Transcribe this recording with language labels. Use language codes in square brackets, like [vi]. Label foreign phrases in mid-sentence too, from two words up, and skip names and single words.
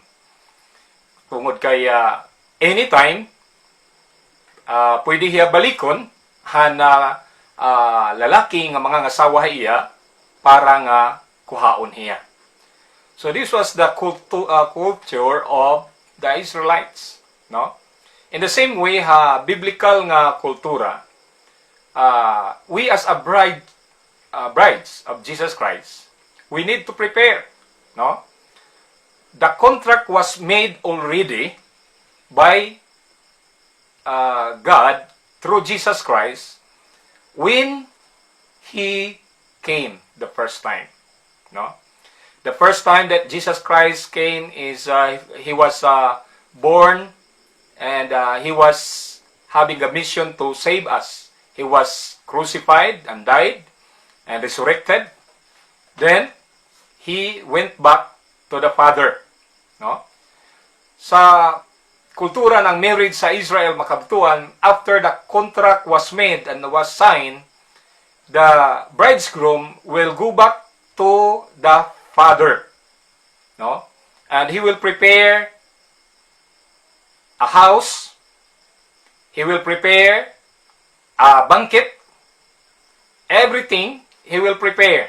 [war] Tungod kay anytime, pwede hiya balikon, lalaki nga mga ngasawa iya, para nga kuhaon hiya. [en] So this was the culture of the Israelites, no? In the same way, biblical [war] nga kultura, [en] we as a brides of Jesus Christ, we need to prepare, no? The contract was made already by God through Jesus Christ when He came the first time, no? The first time that Jesus Christ came is He was born, and He was having a mission to save us. He was crucified and died and resurrected. Then He went back to the Father, no? [war] Sa kultura ng marriage sa Israel makabtuan, [en] after the contract was made and was signed, the bridegroom will go back to the father, no? And he will prepare a house, he will prepare a banquet, everything he will prepare.